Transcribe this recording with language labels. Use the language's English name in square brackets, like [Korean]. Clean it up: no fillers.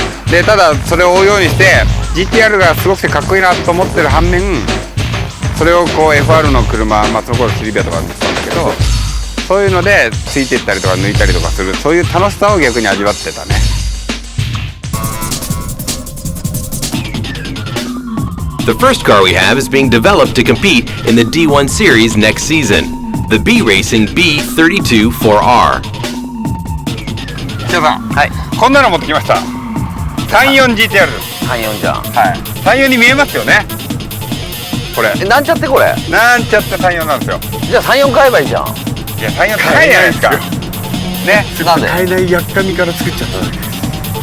[Japanese] でただそれを追うようにして GTR がすごくてかっこいいなと思ってる反面、それをこう FR の車、まあその頃シルビアとかだったんだけど、そういうのでついていったりとか抜いたりとかする、そういう楽しさを逆に味わってたね。 [English] The first car we have is being developed to compete in the D1 series next season, the B Racing B32-4R. [Japanese] 土屋さん、はい、こんなの持ってきました。 34 GTR です。 34じゃん。はい。34に見えますよね。これ。なんちゃってこれ。なんちゃって34なんですよ。じゃあ34買えばいいじゃん。いや34高いじゃないですか。ね。なんで。買えないやっかみから作っちゃっただけです。